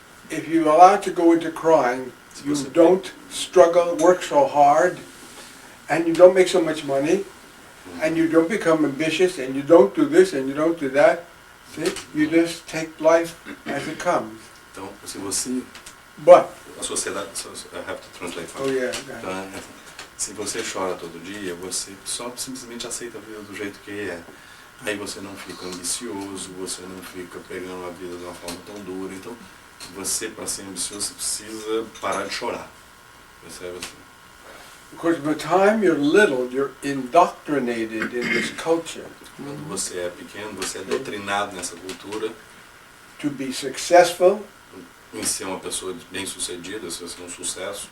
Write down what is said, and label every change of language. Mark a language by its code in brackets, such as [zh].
[en] If you allow it to go into crying, you don't struggle, work so hard, and you don't make so much money, and you don't become ambitious, and you don't do this, and you don't do that. See? You just take life as it comes. [pt] Então, se você... [en] But, [pt] A sociedade... [en] I have to translate. oh yeah, [pt] Então, se você chora todo dia, você só simplesmente aceita a vida do jeito que é. Aí você não fica ambicioso, você não fica pegando a vida de uma forma tão dura. Então, você, para ser ambicioso, você precisa parar de chorar. Percebe assim? [en] because by the time you're little, you're indoctrinated in this culture [pt] Quando você é pequeno, você é doutrinado nessa cultura [en] to be successful, [pt] em ser uma pessoa bem-sucedida, ser um sucesso,